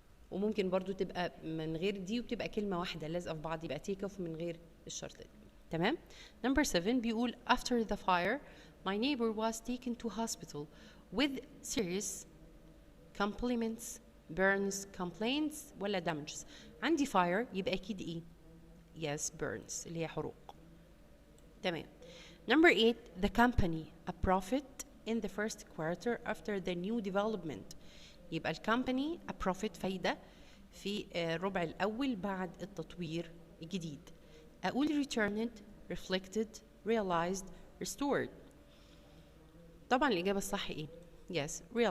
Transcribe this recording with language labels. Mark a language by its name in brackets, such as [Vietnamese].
[Arabic] وممكن برضو تبقى من غير دي وبتبقى كلمة واحدة لازقة في بعض، يبقى [English] take off [Arabic] من غير الشرط دي. تمام. [English] number 7 [Arabic] بيقول [English] after the fire my neighbor was taken to hospital with serious compliments burns complaints [Arabic] ولا [English] damages. [Arabic] عندي [English] fire [Arabic] يبقى اكيد ايه؟ [English] yes burns [Arabic] اللي هي حروق. تمام. [English] number 8 the company a profit in the first quarter after the new development. [Arabic] يبقى الكمباني [English] a profit [Arabic] فايدة في الربع الأول بعد التطوير الجديد. أقول [English] returned reflected realized restored. [Arabic] طبعا الإجابة الصح إيه؟ [English] yes realized.